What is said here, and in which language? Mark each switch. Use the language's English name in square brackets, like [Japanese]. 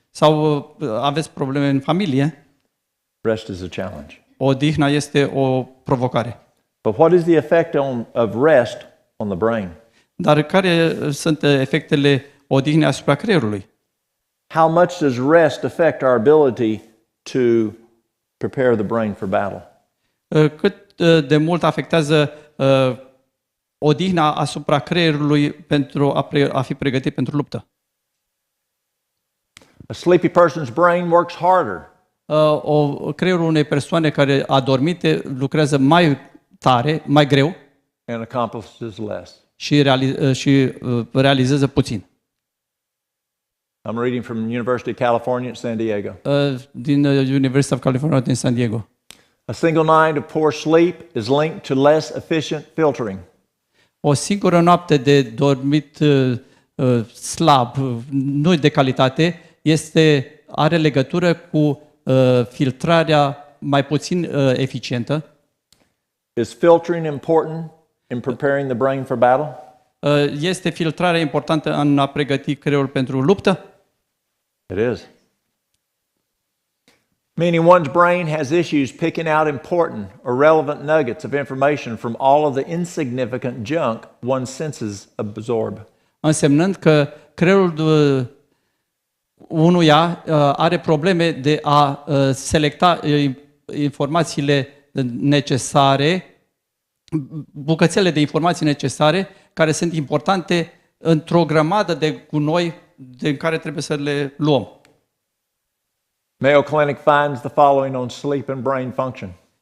[Romanian] sau aveți probleme în familie, [English] rest is a challenge. [Romanian] odihna este o provocare. [English] But what is the effect of rest on the brain? [Romanian] Dar care sunt efectele odihnei asupra creierului? [English] How much does rest affect our ability to prepare the brain for battle? [Romanian] Cât de mult afectează odihna asupra creierului pentru a fi pregătit pentru luptă? [English] A sleepy person's brain works harder. [Romanian] Creierul unei persoane care a dormit lucrează mai tare, mai greu [English] And accomplishes less. [Romanian] și realizează puțin. [English] I'm reading from University of California at San Diego. [Romanian] Din University of California din San Diego. [English] A single night of poor sleep is linked to less efficient filtering. [Romanian] O singură noapte de dormit slab, nu de calitate, are legătură cu filtrarea mai puțin eficientă. [English] Is filtering important in preparing the brain for battle? [Romanian] Este filtrarea importantă în a pregăti creierul pentru luptă? [English] It is. Meaning one's brain has issues picking out important or relevant nuggets of information from all of the insignificant junk one's senses absorb. [Romanian] Însemnând că creierul unuia are probleme de a selecta informațiile necesare, bucățele de informații necesare care sunt importante într-o grămadă de gunoi din care trebuie să le luăm. [English] Mayo Clinic finds the following on sleep and brain function.